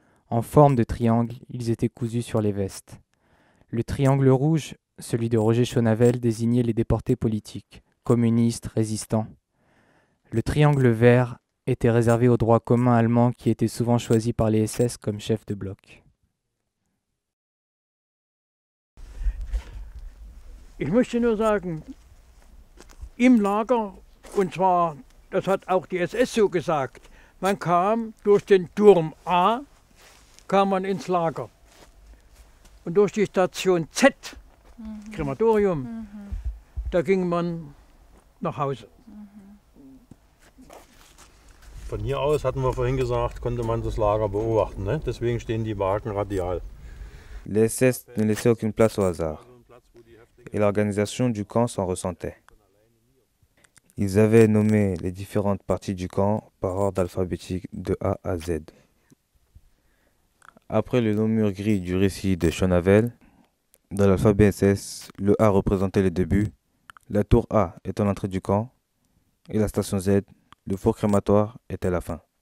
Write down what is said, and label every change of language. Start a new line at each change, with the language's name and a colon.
French: En forme de triangle, ils étaient cousus sur les vestes. Le triangle rouge, celui de Roger Schonavel, désignait les déportés politiques, communistes, résistants. Le triangle vert était réservé au droit commun allemand qui était souvent choisi par les SS comme chef de bloc.
German: Ich möchte nur sagen, im Lager, und zwar, das hat auch die SS so gesagt, man kam durch den Turm A, kam man ins Lager. Und durch die Station Z, Krematorium, da ging man nach Hause. Von hier aus, hatten wir vorhin gesagt, konnte man das Lager beobachten. Ne? Deswegen stehen die Wagen radial.
French: Les SS ne laissaient aucune place au hasard, et l'organisation du camp s'en ressentait. Ils avaient nommé les différentes parties du camp par ordre alphabétique de A à Z. Après le long mur gris du récit de Schonavel, dans l'alphabet SS, le A représentait le début, la tour A étant l'entrée du camp, et la station Z, le four crématoire, était la fin.